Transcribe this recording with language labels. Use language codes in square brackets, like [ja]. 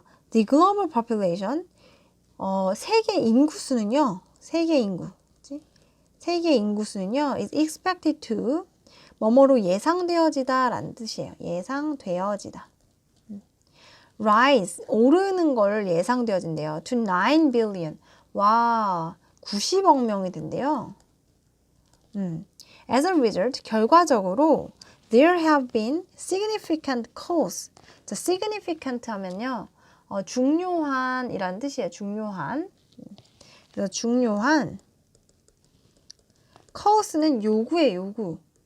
[en] The global population, [ko] 세계 인구수는요. 세계 인구수는요. [en] is expected to [ko] 뭐뭐로 예상되어지다 라는 뜻이에요. 예상되어지다. rise, 오르는 걸 예상되어진대요. [en] to 9 billion. [ko] 와, 90억 명이 된대요. [en] As a result, [ko] 결과적으로 [en] there have been significant costs. [ko] 자, significant 하면요. 중요한 이라는 뜻이에요. 중요한. 그래서 중요한 cost는 요구예요.